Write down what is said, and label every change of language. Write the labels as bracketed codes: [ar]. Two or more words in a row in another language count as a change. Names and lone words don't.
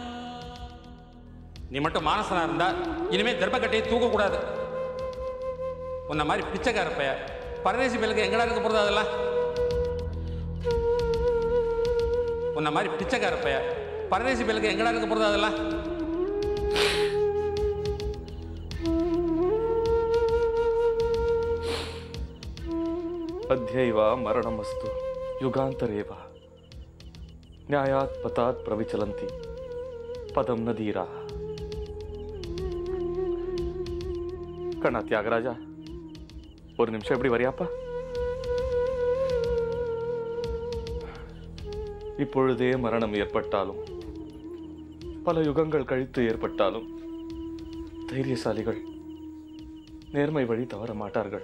[ta] நீ மட்டும் மானசனா இருந்தா இனிமே தர்மக்கட்டையை தூக்கக்கூடாது. உன்ன மாதிரி பிச்சைக்கார பைய பரதேசி பேருக்கு எங்கடா இருக்க போறது? அதெல்லாம் உன்ன மாதிரி பிச்சைக்கார பைய பரதேசி பேருக்கு எங்கடா இருக்க போறது? அதெல்லாம் [sa] अध्यैव मरणमस्तु युगान्तरेव न्यायात् पतात् प्रविचलन्ति पदम न धीरा. [ta] கண்ணா தியாகராஜா, ஒரு நிமிஷம் எப்படி வரியாப்பா? இப்பொழுதே மரணம் ஏற்பட்டாலும் பல யுகங்கள் கழித்து ஏற்பட்டாலும் தைரியசாலிகள் நேர்மை வழி தவற மாட்டார்கள்.